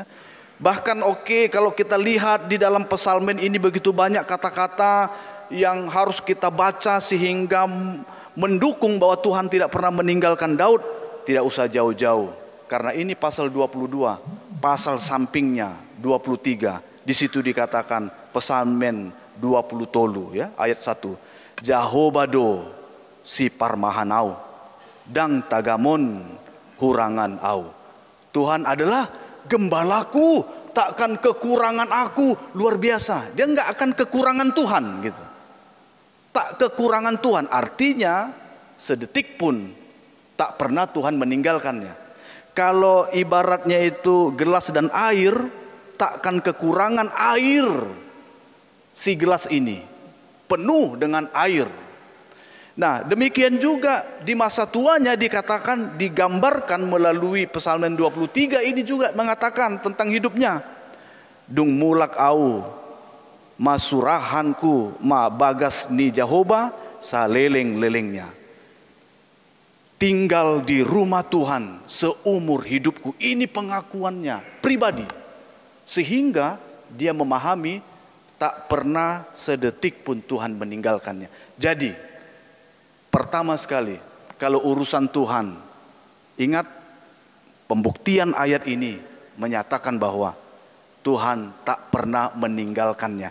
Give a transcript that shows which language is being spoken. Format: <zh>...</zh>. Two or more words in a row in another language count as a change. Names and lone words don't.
<id>Bahkan kalau kita lihat di dalam psalmen ini begitu banyak kata-kata yang harus kita baca sehingga mendukung bahwa Tuhan tidak pernah meninggalkan Daud. Tidak usah jauh-jauh, karena ini pasal 22, pasal sampingnya 23. Di situ dikatakan psalmen 20 tolu ya, ayat 1.</id> <bbc>Jahobado si parmahanau dang tagamon hurangan au.</bbc> <id>Tuhan adalah gembalaku, takkan kekurangan aku. Luar biasa, dia enggak akan kekurangan Tuhan gitu. tak kekurangan Tuhan. Artinya sedetik pun tak pernah Tuhan meninggalkannya. Kalau ibaratnya itu gelas dan air, takkan kekurangan air. Si gelas ini penuh dengan air. Nah, demikian juga di masa tuanya dikatakan, digambarkan melalui Psalmen 23 ini juga mengatakan tentang hidupnya.</id> <bbc>Dung mulak au masurahanku ma bagas ni Jehovah saleleng-lelengnya.</bbc> <id>Tinggal di rumah Tuhan seumur hidupku. Ini pengakuannya pribadi. Sehingga dia memahami tak pernah sedetik pun Tuhan meninggalkannya. Jadi, pertama sekali, kalau urusan Tuhan, ingat pembuktian ayat ini menyatakan bahwa Tuhan tak pernah meninggalkannya.</id>